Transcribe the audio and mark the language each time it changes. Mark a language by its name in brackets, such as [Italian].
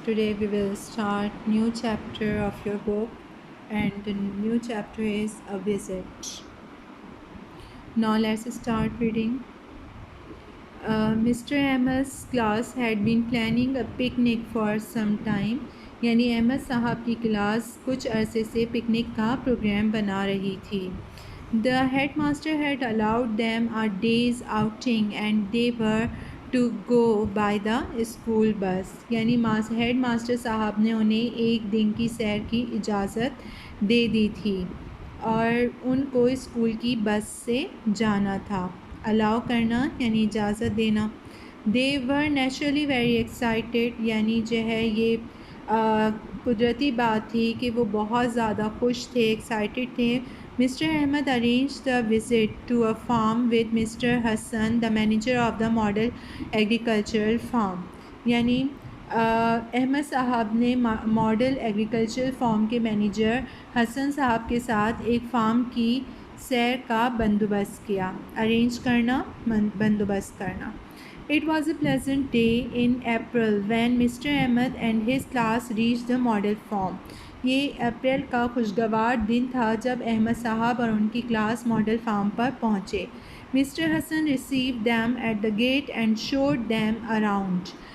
[English] Today we will start new chapter of your book and the new chapter is a visit. Now let's start reading. Mr. Ahmed's class had been planning a picnic for some time. [Hindi] यानी अहमद साहब की class कुछ अरसे से picnic का programme बना रही थी. [English] The headmaster had allowed them a day's outing and they were to go by the school bus. [Hindi] यानी हेड मास्टर साहब ने उन्हें एक दिन की सैर की इजाज़त दे दी थी और उनको स्कूल की बस से जाना था. अलाउ करना यानी इजाज़त देना. [English] they were naturally very excited [Hindi] यानी जो है ये कुदरती बात थी कि वो बहुत ज़्यादा खुश थे, एक्साइटेड थे. [English] Mister Ahmed arrange the visit to a farm with mister Hasan the manager of the model agricultural farm. [Hindi] यानी अहमद साहब ने मॉडल एग्रीकल्चरल फार्म के मैनेजर हसन साहब के साथ एक फार्म की सैर का बंदोबस्त किया. अरेंज करना, बंदोबस्त करना. [English] It was a pleasant day in April when Mr. Ahmed and his class reached the model farm. [Hindi] ये अप्रैल का खुशगवार दिन था जब अहमद साहब और उनकी क्लास मॉडल फार्म पर पहुँचे. [English] Mister Hasan received them at the gate and showed them around.